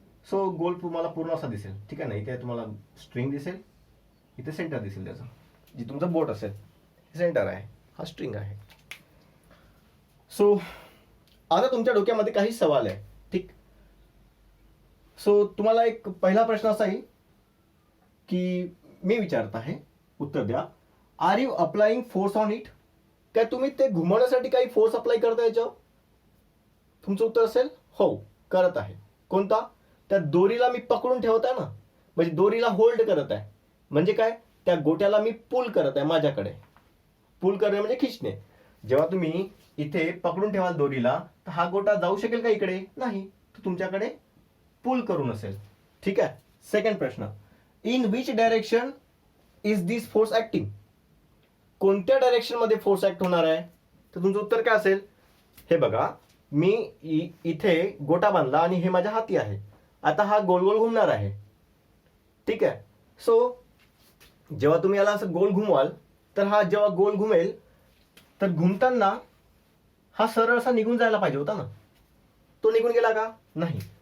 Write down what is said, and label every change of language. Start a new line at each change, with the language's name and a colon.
Marathi: So गोल तुम्हाला पूर्ण असा दिसेल. ठीक आहे ना. इथे तुम्हाला स्ट्रिंग दिसेल, इथे सेंटर दिसेल त्याचं, जे तुमचं बोट असेल, हे सेंटर आहे, हा स्ट्रिंग आहे. सो आता तुमच्या डोक्यामध्ये काही सवाल आहे. ठीक. सो तुम्हाला एक पहिला प्रश्न असा आहे की मी विचारत आहे, उत्तर द्या.
English: Are you applying force on it?
Marathi: काय तुम्ही ते घुमवण्यासाठी काही फोर्स अप्लाय करता याच्यावर? तुमचं उत्तर असेल हो, करत आहे. कोणता? त्या दोरीला मी पकडून ठेवत आहे ना, म्हणजे दोरीला होल्ड करत आहे. म्हणजे काय, त्या गोट्याला मी पुल करत आहे माझ्याकडे. पुल करणे म्हणजे खिचणे. जेव्हा तुम्ही इथे पकडून ठेवाल दोरीला, तर हा गोटा जाऊ शकेल का इकडे? नाही. तो तुमच्याकडे पुल करून असेल. ठीक आहे.
English: Second प्रश्न, in which direction is this force acting?
Marathi: कोणत्या डायरेक्शन मध्ये फोर्स ऍक्ट होणार आहे? तर तुमचं उत्तर काय असेल, हे बघा, मी इथे गोटा बांधला आणि हे माझ्या हाती आहे. आता हा गोल गोल घुमणार आहे. ठीक आहे. सो जेव्हा तुम्ही याला असं गोल घुमवाल, तर हा जेव्हा गोल घुमेल, तर घुमताना हा सरळ असा निघून जायला पाहिजे होता ना. तो निघून गेला का? नाही.